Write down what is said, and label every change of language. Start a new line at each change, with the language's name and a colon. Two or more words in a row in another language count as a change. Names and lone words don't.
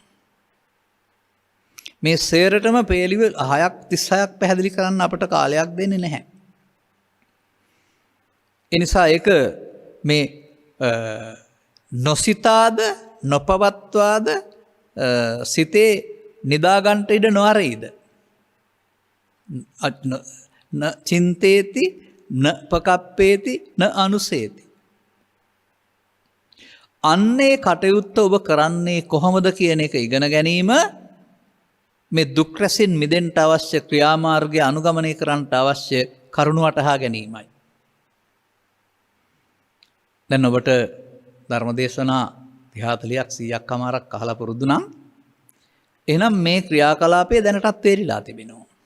Sinhala: මේ සේරටම පේලිව 6ක් 36ක් පැහැදිලි කරන්න අපට කාලයක් දෙන්නේ නැහැ. ඒ නිසා ඒක මේ නොසිතාද නොපවත්වාද සිතේ නිදාගන්ට ඉඩ නොඅරෙයිද?
Pali: න චින්තේති න පකප්පේති න අනුසේති.
Sinhala: අන්නේ කටයුත්ත ඔබ කරන්නේ කොහොමද කියන එක ඉගෙන ගැනීම මේ දුක් රැසින් මිදෙන්න අවශ්‍ය ක්‍රියාමාර්ගය අනුගමනය කරන්නට අවශ්‍ය කරුණු වටහා ගැනීමයි. දැන් ඔබට ධර්මදේශනා 40ක් 100ක් අමාරක් අහලා පුරුදු නම් එහෙනම් මේ ක්‍රියාකලාපය දැනටත් තේරිලා තිබෙනවා.